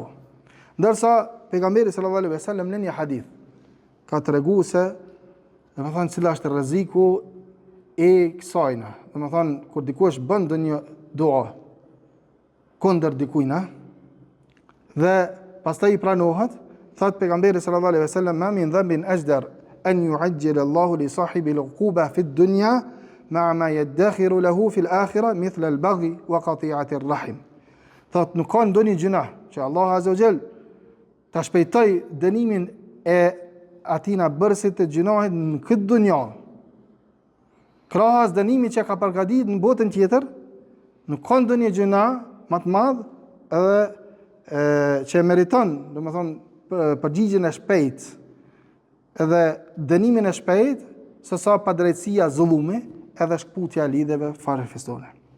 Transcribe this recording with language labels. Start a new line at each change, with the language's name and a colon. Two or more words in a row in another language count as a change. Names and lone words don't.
Albanian: Ndërsa pejgamberi
Arabic: صلى الله عليه وسلم
Albanian: në një hadith ka treguar se, domethënë, cila është rreziku e kësajna. Domethënë, kur dikush bën ndonjë dua kundër dikujt, dhe pastaj i pranohet, thot pejgamberi
Arabic: صلى الله عليه وسلم, ما من ذنب أجدر أن يعجل الله لصاحب العقوبة في الدنيا مع ما يدخر له في الآخرة مثل البغي وقطيعة الرحم.
Albanian: Thot nuk ka ndonjë gjuna që
Arabic: الله عز وجل
Albanian: ta shpejtoj dënimin e atina bërësit të gjunahit në këtë dunja. Krahas dënimit që ka përgatitur në botën tjetër, nuk ka ndonjë gjuna më të madh edhe që meriton, domethënë, përgjigjen e shpejtë edhe dënimin e shpejtë, se sa padrejtësia, zullumi edhe shkputja e lidhjeve farefistore.